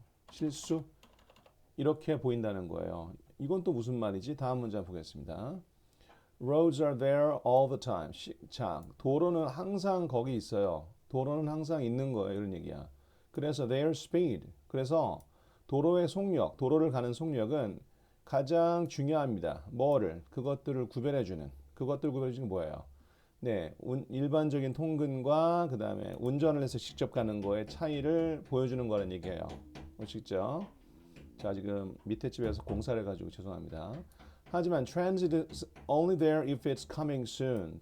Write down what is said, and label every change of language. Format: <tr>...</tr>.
<ko>실수 이렇게 보인다는 거예요. 이건 또 무슨 말이지? 다음 문장 보겠습니다.</ko> <en>Roads are there all the time.</en> <ko>도로는 항상 거기 있어요. 도로는 항상 있는 거예요. 이런 얘기야. 그래서</ko> <en>their speed.</en> <ko>그래서 도로를 가는 속력은 가장 중요합니다. 그것들을 구별해주는 뭐예요? 네, 일반적인 통근과 그 다음에 운전을 해서 직접 가는 거의 차이를 보여주는 거라는 얘기예요. 아시겠죠? 자, 지금 밑에 집에서 공사를 해가지고 죄송합니다. 하지만</ko> <en>transit is only there if it's coming soon.</en>